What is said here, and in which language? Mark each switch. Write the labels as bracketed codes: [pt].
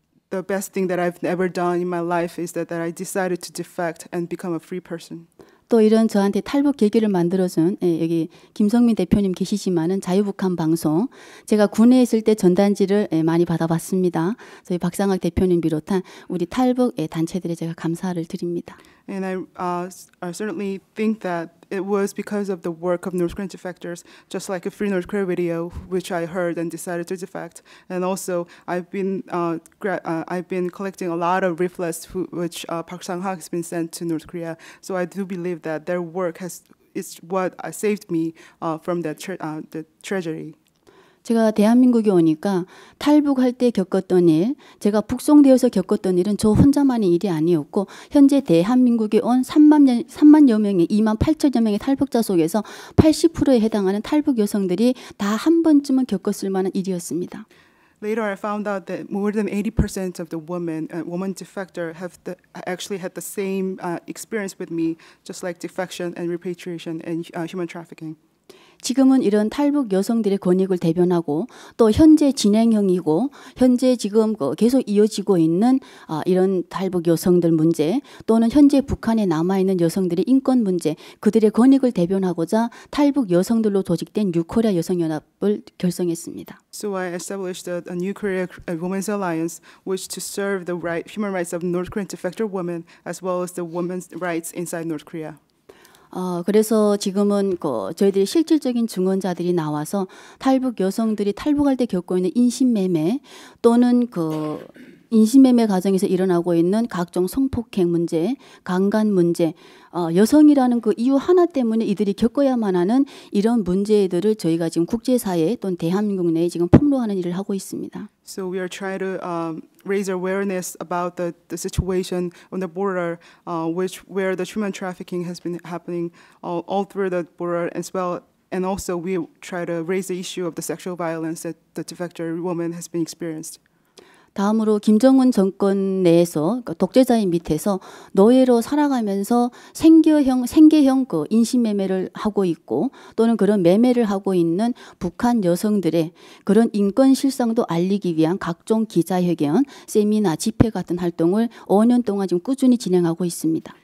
[en] the best thing that I've ever done in my life is that I decided to defect and become a free person. [ko] 또 이런 저한테 탈북 계기를 만들어준 여기 김성민 대표님 계시지만은 자유북한 방송 제가 군에 있을 때 전단지를 많이 받아봤습니다. 저희 박상학 대표님 비롯한 우리 탈북 단체들에 제가 감사를 드립니다. [en] And I certainly think that it was because of the work of North Korean defectors, just like a Free North Korea video, which I heard and decided to defect. And also, I've been collecting a lot of leaflets which Park Sang-hak has been sent to North Korea. So I do believe that their work is what saved me from the tragedy. [ko] 제가 대한민국에 오니까 탈북할 때 겪었던 일, 제가 북송되어서 겪었던 일은 저 혼자만의 일이 아니었고 현재 대한민국에 온 3만여 명의 2만 8천여 명의 탈북자 속에서 80%에 해당하는 탈북 여성들이 다 한 번쯤은 겪었을 만한 일이었습니다. [en] Later, I found out that more than 80% of the women defector actually had the same experience with me, just like defection and repatriation and human trafficking. [ko] 지금은 이런 탈북 여성들의 권익을 대변하고 또 현재 진행형이고 현재 지금 계속 이어지고 있는 이런 탈북 여성들 문제 또는 현재 북한에 남아있는 여성들의 인권 문제 그들의 권익을 대변하고자 탈북 여성들로 조직된 뉴코리아 여성연합을 결성했습니다. [en] So I established a New Korea Women's Alliance, which to serve the human rights of North Korean defector women as well as the women's rights inside North Korea. [ko] 그래서 지금은 저희들이 실질적인 증언자들이 나와서 탈북 여성들이 탈북할 때 겪고 있는 인신매매 또는 인신매매 과정에서 일어나고 있는 각종 성폭행 문제, 강간 문제, 여성이라는 그 이유 하나 때문에 이들이 겪어야만 하는 이런 문제들을 저희가 지금 국제사회 또는 대한민국 내에 지금 폭로하는 일을 하고 있습니다. [en] So we are trying to raise awareness about the situation on the border, where the human trafficking has been happening all through the border as well. And also we try to raise the issue of the sexual violence that the defector woman has been experienced. [ko] 다음으로 김정은 정권 내에서 독재자인 밑에서 노예로 살아가면서 생계형 인신매매를 하고 있고 또는 그런 매매를 하고 있는 북한 여성들의 그런 인권 실상도 알리기 위한 각종 기자회견, 세미나, 집회 같은 활동을 5년 동안 지금 꾸준히 진행하고 있습니다.